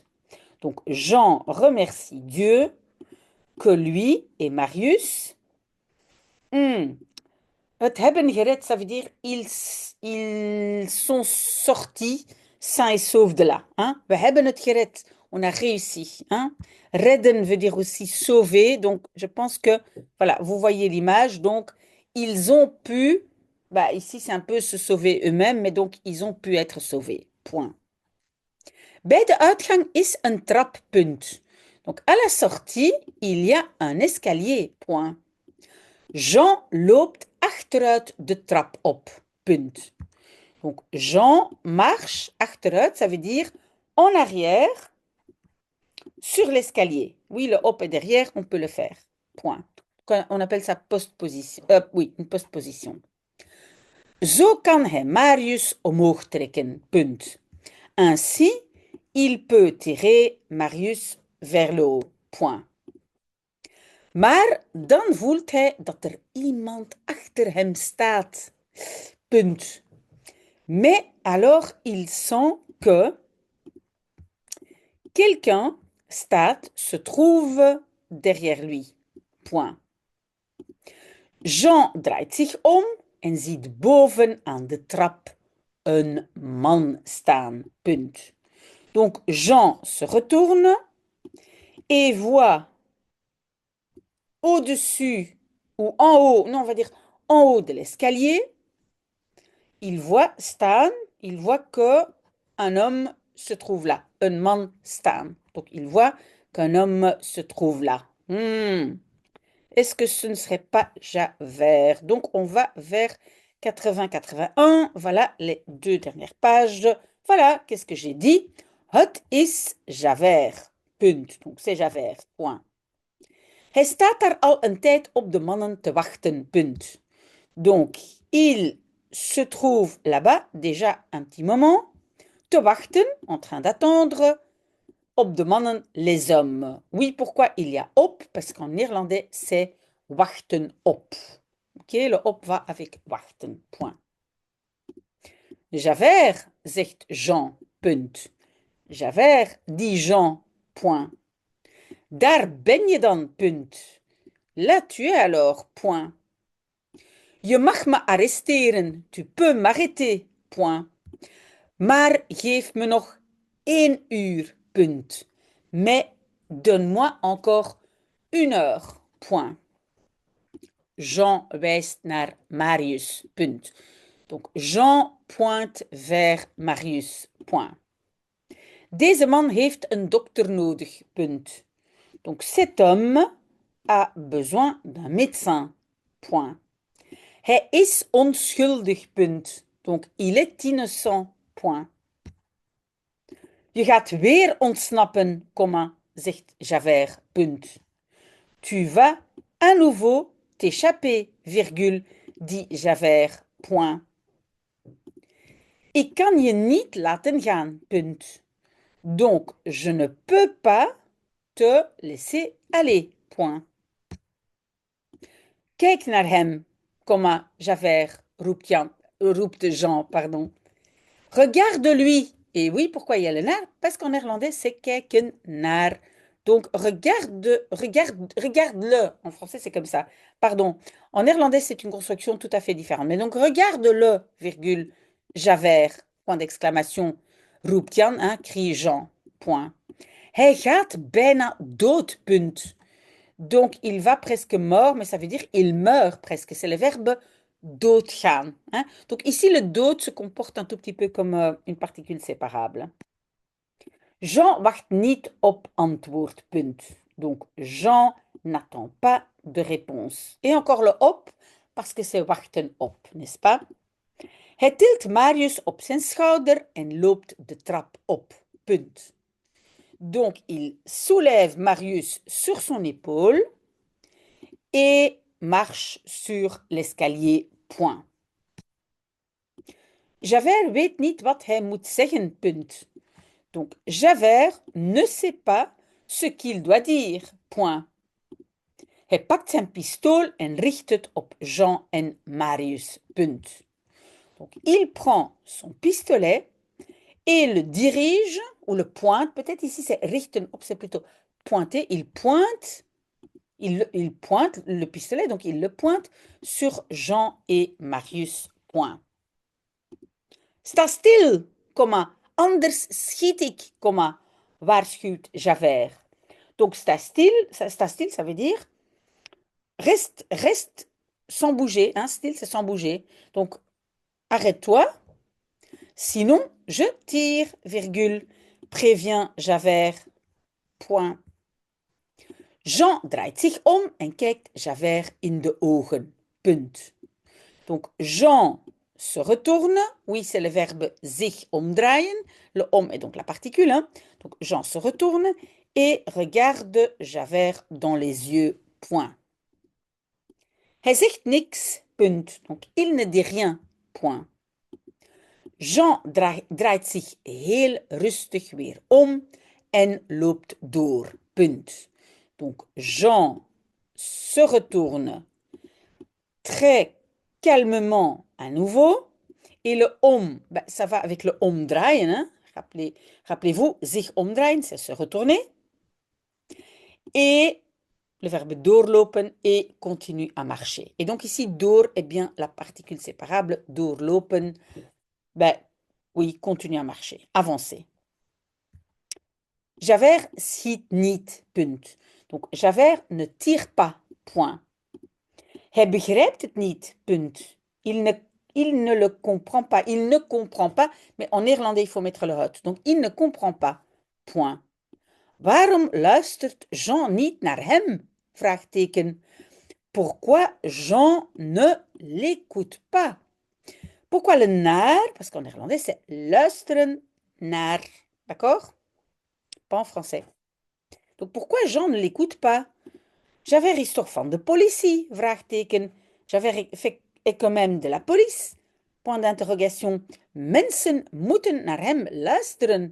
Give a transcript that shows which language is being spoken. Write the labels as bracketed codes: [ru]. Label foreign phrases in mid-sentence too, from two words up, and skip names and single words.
[fr] Donc, Jean remercie Dieu que lui et Marius [nl] het hebben gered, [fr] ça veut dire ils sont sortis sains et saufs de là. Hein? [nl] We hebben het gered. [fr] On a réussi. Hein? Redden veut dire aussi sauver. Donc, je pense que, voilà, vous voyez l'image. Donc, ils ont pu, bah, ici, c'est un peu se sauver eux-mêmes, mais donc, ils ont pu être sauvés. Point. [nl] Bij de uitgang is een trap. Punt. [fr] Donc, à la sortie, il y a un escalier. Point. [nl] Jean loopt achteruit de trap op. Punt. [fr] Donc, Jean marche achteruit, ça veut dire en arrière sur l'escalier. Oui, le hop est derrière, on peut le faire. Point. On appelle ça postposition. Oui, une postposition. [nl] Zo kan hij Marius omhoog trekken. Punt. [fr] Ainsi, il peut tirer Marius vers le haut. Point. [nl] Maar dan voelt hij dat er iemand achter hem staat. Punt. [fr] Mais alors il sent que quelqu'un staat, se trouve derrière lui. Point. [nl] Jean draait zich om en ziet boven aan de trap een man staan. Punt. [fr] Donc Jean se retourne et voit au-dessus ou en haut, non, on va dire en haut de l'escalier, il voit staan, il voit que un homme se trouve là, un [nl] man staan. [fr] Donc il voit qu'un homme se trouve là. Est-ce que ce ne serait pas Javert? Donc on va vers 80-81. Voilà les deux dernières pages. Voilà, qu'est-ce que j'ai dit? [nl] Het is Javert. Punt. [fr] Donc c'est Javert. Point. [nl] Hij staat daar al een tijd op de mannen te wachten. Punt. [fr] Donc, il se trouve là-bas déjà un petit moment. [nl] Te wachten, [fr] en train d'attendre. [nl] Op de mannen, [fr] les hommes. Oui, pourquoi il y a op? Parce qu'en néerlandais, c'est [nl] wachten op. [fr] Ok, le op va avec wachten. Point. [nl] Javert, zegt Jean. Punt. [fr] Javert, dit Jean. Point. [nl] Daar ben je dan, punt. [fr] Là tu es alors, point. [nl] Je mag me arresteren, [fr] tu peux m'arrêter, point. [nl] Maar geef me nog 1 uur, punt. [fr] Mais donne-moi encore 1 heure, point. [nl] Jean wijst naar Marius, punt. [fr] Donc Jean pointe vers Marius, point. [nl] Deze man heeft een dokter nodig, punt. [fr] Donc cet homme a besoin d'un médecin. Point. [nl] Hij is onschuldig. Punt. [fr] Donc il est innocent. Point. [nl] Je gaat weer ontsnappen, comma, zegt Javert. Punt. [fr] Tu vas à nouveau t'échapper, virgule, dit Javert. Point. [nl] Ik kan je niet laten gaan. Punt. [fr] Donc je ne peux pas te laisser aller. Point. [nl] Kijk naar hem, Javert, roept Jean, pardon. [fr] Regarde-lui. Et oui, pourquoi il y a le naar? Parce qu'en néerlandais, c'est [nl] kijken naar. [fr] Donc, regarde-le. En français, c'est comme ça. Pardon. En néerlandais, c'est une construction tout à fait différente. Mais donc, regarde-le, virgule, Javert, point d'exclamation, [nl] roept Jan, [fr] hein, crie Jean, point. [nl] Hij gaat bijna dood, punt. [fr] Donc, il va presque mort, mais ça veut dire il meurt presque. C'est le verbe doodgaan, hein. Donc, ici, le dood se comporte un tout petit peu comme une particule séparable. [nl] Jean wacht niet op antwoord, punt. [fr] Donc, Jean n'attend pas de réponse. Et encore le op, parce que c'est [nl] wachten op, [fr] n'est-ce pas? [nl] Hij tilt Marius op zijn schouder en loopt de trap op, punt. [fr] Donc, il soulève Marius sur son épaule et marche sur l'escalier, point. [nl] Javert weet niet wat hij moet zeggen, punt. [fr] Donc, Javert ne sait pas ce qu'il doit dire, point. [nl] Hij pakt zijn pistool en richt het op Jean en Marius, punt. [fr] Donc, il prend son pistolet et le dirige, ou le pointe, peut-être ici c'est [nl] richten op, [fr] c'est plutôt pointer, il pointe le pistolet, donc il le pointe sur Jean et Marius, point. [nl] Sta stil, anders schiet ik, waarschuwt Javert. [fr] Donc [nl] sta stil, [fr] ça veut dire reste sans bouger, hein, stil c'est sans bouger. Donc arrête-toi, sinon je tire, virgule, prévient Javert, point. [nl] Jean draait zich om en kijkt Javert in de ogen, punt. [fr] Donc Jean se retourne, oui c'est le verbe [nl] zich omdraaien, [fr] le om est donc la particule, hein? Donc Jean se retourne et regarde Javert dans les yeux, point. [nl] Hij zegt niks, punt. [fr] Donc il ne dit rien, point. [nl] Jean draait zich heel rustig weer om en loopt door, punt. [fr] Donc Jean se retourne très calmement à nouveau. Et le om, ça va avec le omdraaien. Hein? Rappelez-vous, [nl] zich omdraaien, [fr] c'est se retourner. Et le verbe doorlopen et continue à marcher. Et donc ici, door est bien la particule séparable. Doorlopen, oui, continue à marcher, avancer. [nl] Javert schiet niet, punt. [fr] Donc Javert ne tire pas, point. [nl] Hij begrijpt het niet, punt. [fr] Il ne le comprend pas. Il ne comprend pas, mais en néerlandais, il faut mettre le hot. Donc, il ne comprend pas, point. [nl] Waarom luistert Jean niet naar hem? Vraagteken. [fr] Pourquoi Jean ne l'écoute pas? Pourquoi le naar? Parce qu'en néerlandais, c'est [nl] luisteren naar. [fr] D'accord? Pas en français. Donc, pourquoi Jean ne l'écoute pas? [nl] Javert is toch van de politie? Vraagteken. [fr] Javert est quand même de la police. Point d'interrogation. [nl] Mensen moeten naar hem luisteren.